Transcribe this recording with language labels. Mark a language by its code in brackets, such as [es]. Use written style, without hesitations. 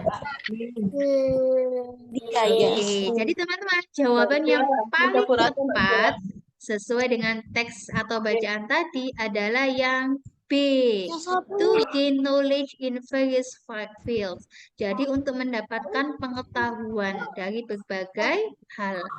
[id] Oke, jadi teman-teman, jawaban yang paling tepat sesuai dengan teks atau bacaan tadi adalah yang B. [en] To gain knowledge in various fields. [id] Jadi untuk mendapatkan pengetahuan dari berbagai hal.